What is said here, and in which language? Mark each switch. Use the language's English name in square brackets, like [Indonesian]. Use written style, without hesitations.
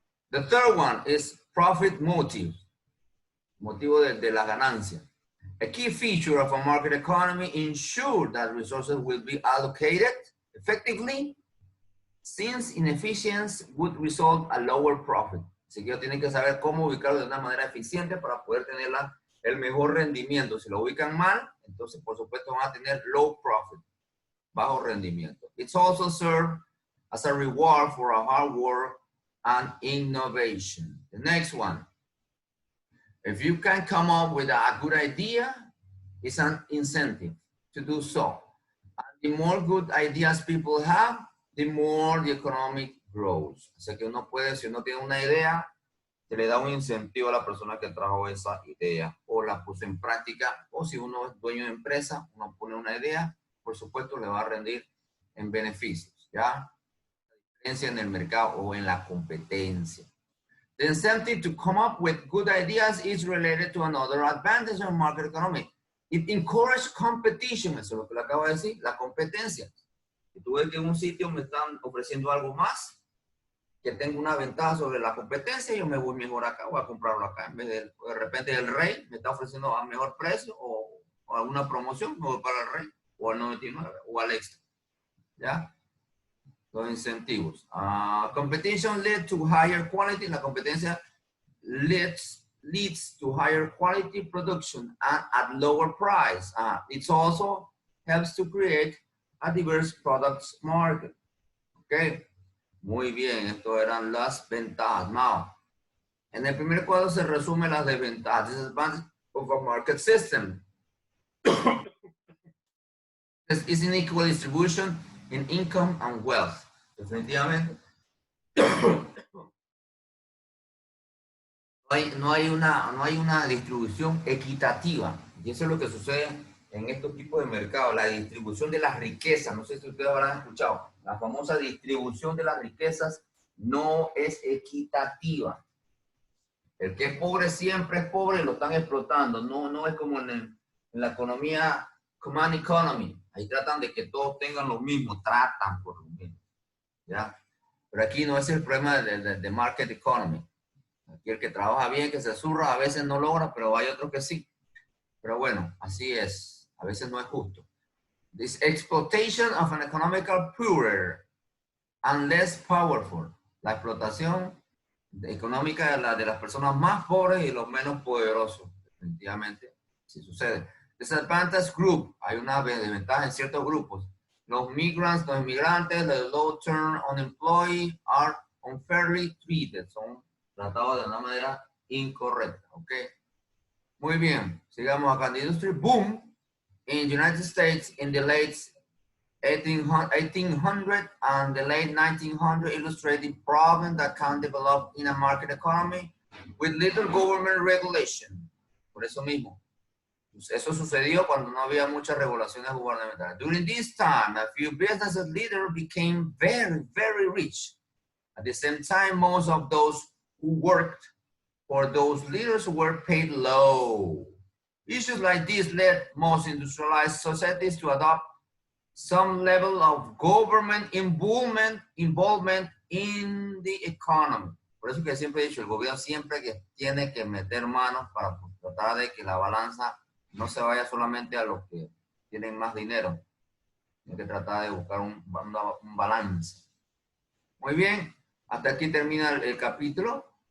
[English] The third one is profit motive, [Spanish] motivo de la ganancia. [English] A key feature of a market economy ensures that resources will be allocated effectively, since inefficiency would result a lower profit. [Spanish] Así que ellos tienen que saber cómo ubicarlo de una manera eficiente para poder tener el mejor rendimiento. Si lo ubican mal, entonces por supuesto van a tener [English] low profit, [Spanish] bajo rendimiento. [English] It's also served as a reward for a hard work and innovation. The next one, if you can come up with a good idea, it's an incentive to do so. And the more good ideas people have, the more the economic grows. [Spanish] O sea que uno puede, si uno tiene una idea, se le da un incentivo a la persona que trajo esa idea o la puso en práctica, o si uno es dueño de empresa, uno pone una idea, por supuesto le va a rendir en beneficios, ¿ya? Diferencia en el mercado o en la competencia. [English] The incentive to come up with good ideas is related to another advantage of market economy. It encourages competition, eso es lo que le acabo de decir, la competencia. [Spanish] Si tú ves que en un sitio me están ofreciendo algo más, que tengo una ventaja sobre la competencia, yo me voy mejor acá, voy a comprarlo acá. En vez de repente el rey me está ofreciendo a mejor precio o alguna promoción, me voy para el rey, o al 99, o al extra. ¿Ya? Los incentivos. [English] Competition leads to higher quality. [Spanish] La competencia [English] leads to higher quality production at lower price. It also helps to create a diverse products market. Okay. [Spanish] Muy bien, esto eran las ventajas. [English] Now, [Spanish] en el primer cuadro se resumen las desventajas. [English] Disadvantage of a market system. Is unequal distribution in income and wealth. [Spanish] Definitivamente. No hay una distribución equitativa. Y eso es lo que sucede en estos tipos de mercados. La distribución de las riquezas. No sé si ustedes habrán escuchado. La famosa distribución de las riquezas no es equitativa. El que es pobre siempre es pobre y lo están explotando. No es como en la economía, [English] command economy. [Spanish] Ahí tratan de que todos tengan lo mismo. Tratan por lo mismo. ¿Ya? Pero aquí no es el problema de [English] market economy. [Spanish] Aquí el que trabaja bien, que se zurra, a veces no logra, pero hay otros que sí. Pero bueno, así es. A veces no es justo. [English] This exploitation of an economical poorer and less powerful. [Spanish] La explotación económica de las personas más pobres y los menos poderosos. Definitivamente, sí sucede. [English] Disadvantage group. [Spanish] Hay una desventaja en ciertos grupos. Los migrants, los inmigrantes, los [English] low-term unemployed are unfairly treated. [Spanish] Son tratados de una manera incorrecta. ¿Ok? Muy bien. Sigamos acá. [English] The industry boom in the United States in the late 1800 and the late 1900 illustrate the problem that can develop in a market economy with little government regulation. [Spanish] Por eso mismo. Eso sucedió cuando no había muchas regulaciones gubernamentales. [English] During this time, a few business leaders became very, very rich. At the same time, most of those who worked for those leaders were paid low. Issues like this led most industrialized societies to adopt some level of government involvement in the economy. [Spanish] Por eso que siempre he dicho, el gobierno siempre que tiene que meter manos para tratar de que la balanza no se vaya solamente a los que tienen más dinero. Hay que tratar de buscar un balance. Muy bien, hasta aquí termina el capítulo.